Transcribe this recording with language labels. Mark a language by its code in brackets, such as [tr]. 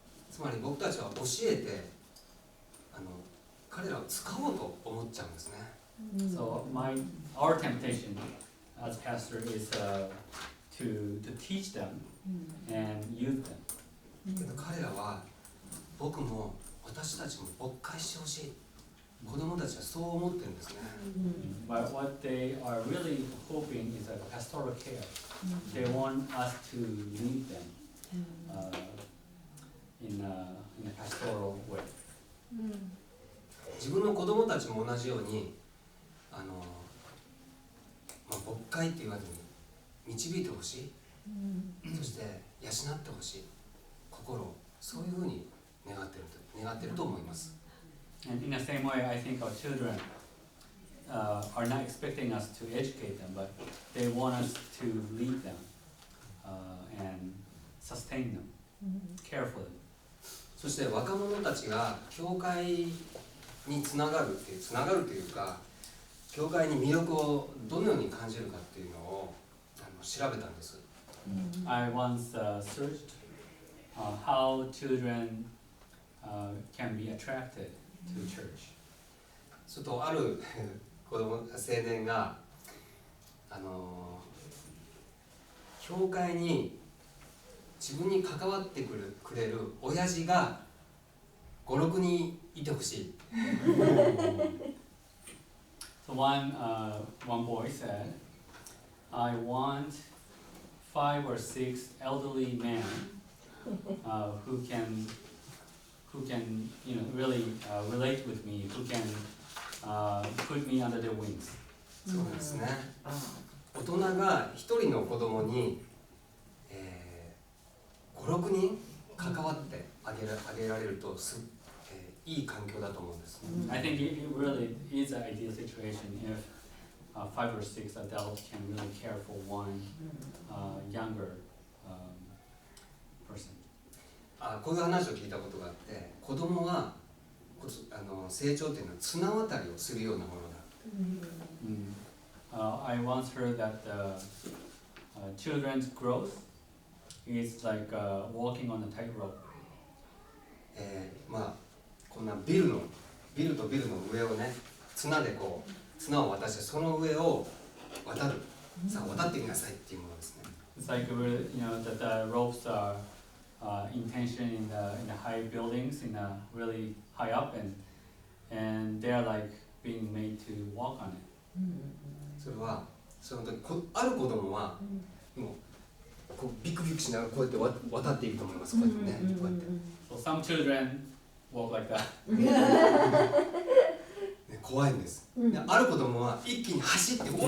[ja] つまり僕たちは教えて彼らを使おうと思っちゃうんですね。 [en] So our temptation as pastor is to teach them and use them. [ja] けど彼らは僕も私たちも牧会してほしい。子供たちはそう思ってるんですね。 [en] But what they are really hoping is a pastoral care. They want us to lead them in a pastoral way. [ja] 自分の子供たちも同じように牧会って言わずに導いてほしい、そして養ってほしい心をそういうふうに願ってると思います。 [en] And in the same way, I think our children are not expecting us to educate them, but they want us to lead them and sustain them, care for them. [ja] そして若者たちが教会につながるというか、教会に魅力をどのように感じるかっていうのを調べたんです。 [en] I once searched how children can be attracted to church. [ja] するとある青年が教会に自分に関わってくれる親父が5、6人いてほしい。 [en] one boy said, "I want 5 or 6 elderly men who can really relate with me, who can put me under their wings." [ja] そうですね。大人が一人の子供に、5、6人関わってあげられるといい環境だと思うんです。 [en] I think it really is an ideal situation if 5 or 6 adults can really care for one younger person. [ja] こういう話を聞いたことがあって、子供は成長っていうのは綱渡りをするようなものだ。 [en] I once heard that children's growth is like walking on a tightrope. [ja] こんなビルとビルの上をね、綱を渡してその上を渡る。さあ渡ってみなさいっていうものですね。 [en] It's like that the ropes are in tension in the high buildings, really high up, and they are like being made to walk on it. [ja] それはその時ある子供はもうこうビクビクしながらこうやって渡っていくと思います。こうやってね。こうやって。 [en] So some children walk like that. [ja] 怖いんです。ある子供は一気に走ってこう。